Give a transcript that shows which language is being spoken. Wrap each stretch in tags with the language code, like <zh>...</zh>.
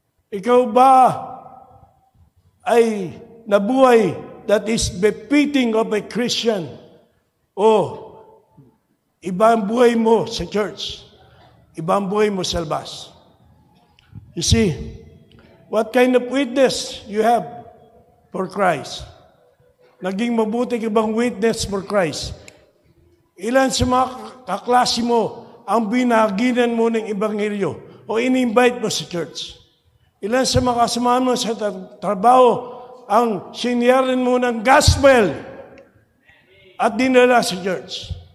<tl>Ikaw ba ay nabuhay</tl> <en>that is befitting of a Christian?</en> <tl>O iba ang buhay mo sa church? Iba ang buhay mo sa labas?</tl> <en>You see, what kind of witness you have for Christ?</en> <tl>Naging mabuti ka bang</tl> <en>witness for Christ?</en> <tl>Ilan sa mga kaklase mo ang binaginan mo ng ebanghelyo o in-invite mo sa church? Ilan sa mga kasama mo sa trabaho ang siniyarin mo ng gospel at dinala sa church?</tl>